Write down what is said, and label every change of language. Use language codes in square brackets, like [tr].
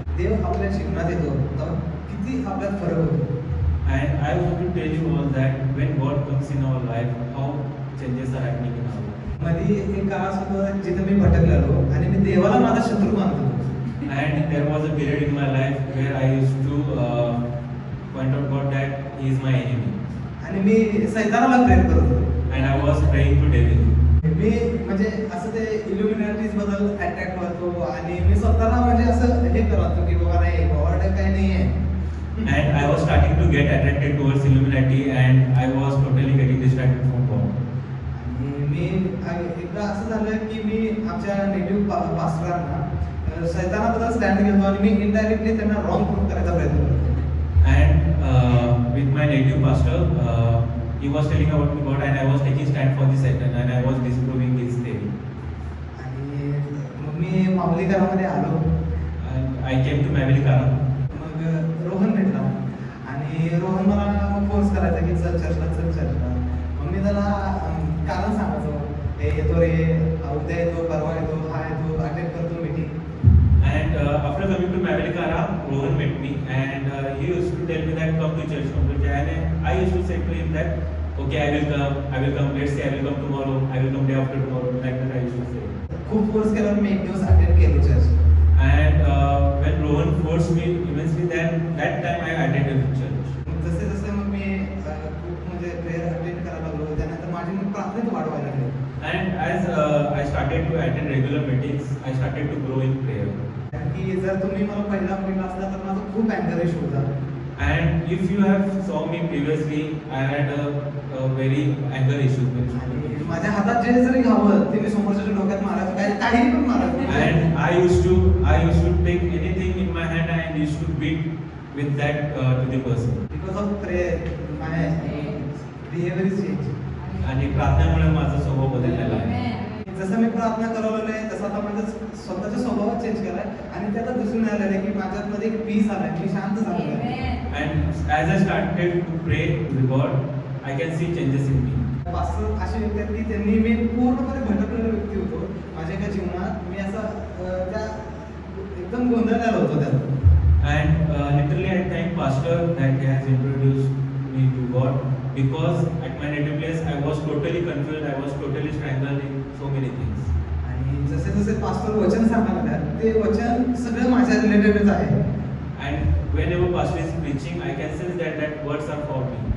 [mr] देव आपल्या जीवनात येतो तेव्हा किती आपल्यात फरक होतो. [en] and I want to tell you all that when God comes in our life, how changes are happening in our life. [mr] मध्ये एक काळ असं होतं जिथं मी भटकलेलो आणि मी देवाला माझा शत्रू मानत होतो. [en] And there was a period in my life where I used to point out God that He is my enemy, [mr] आणि मी सैतानाला प्रेम करत होतो. [en] and I was praying to devil. [mr] मी म्हणजे असं ते इल्युमिनाटीज बद्दल अट्रॅक्ट होतो आणि मी स्वतःला म्हणजे असं हे करतो की बाबा नाही गॉड काही नाही आहे. [en] And I was starting to get attracted towards Illuminati, and I was totally getting distracted from God. [mr] आणि मी एकदा असं झालं की मी आमच्या नेटिव्ह पास्टरांना सैतानाबद्दल स्टँड घेतो आणि मी इनडायरेक्टली त्यांना रॉंग प्रूव्ह करायचा प्रयत्न करतो. [en] And with my native pastor, he was telling about me God, and I was taking stand for the Satan, and I was disproving his theory. [mr] आणि मग मी माऊलीकरामध्ये आलो. [en] And I came to Mavelikara. [mr] मग रोहन भेटला आणि रोहन मला मग फोर्स करायचा की चल चर्चला चल चर्चला. मग मी त्याला कारण सांगायचो हे येतो रे, उद्या येतो, परवा येतो, हा येतो, अटेंड करतो meeting. [en] And after coming to Mavelikara, Rohan met me, and he used to tell me that come to church, come to church. And I used to say to him that, okay, I will come. Let's say I will come tomorrow. I will come day after tomorrow. Like that I used to say. [mr] खूप force केल्यावर मी एक दिवस attend केलो church. [en] And when Rohan forced me immensely, then that time I attended church. [mr] जसे जसे मग मी खूप म्हणजे प्रेयर अटेंड करायला लागलो त्यानंतर माझी मग प्रार्थनेत वाढ व्हायला लागली. [en] And as I started to attend regular meetings, I started to grow in prayer. [mr] की जर तुम्ही मला पहिला बघितला असला तर माझा खूप अँगर इश्यू होता. [en] And if you have saw me previously, I had a very anger issue. [mr] आणि माझ्या हातात जे जरी घावलं ते मी समोरच्या डोक्यात मारायचो, काही पण मारायचो. [en] And I used to take anything in my hand and used to beat with that to the person. Because of prayer, my behavior is changed. [mr] आणि प्रार्थनेमुळे माझा स्वभाव बदललेला आहे. जसं मी प्रार्थना करवलेलं आहे तसं आता माझं स्वतःचा स्वभाव चेंज केलाय आणि त्याला दिसून आलेलं आहे की माझ्यामध्ये एक पीस आलाय, मी शांत झालेलो आहे. [en] And as I started to pray to God, I can see changes in me. [mr] Pastor असे व्यक्ती आहेत की त्यांनी मी पूर्णपणे भटकलेला व्यक्ती होतो माझ्या एका जीवनात. मी असा त्या एकदम गोंधळलेला होतो त्यात. [en] And literally I thank Pastor that he has introduced me to God, because at my native place I was totally confused, I was totally strangled in so many things. [mr] आणि जसे जसे पास्टर वचन सांगायला लागले ते वचन सगळं माझ्या रिलेटेडच आहे. [en] And whenever Pastor is preaching, I can sense that words are for me.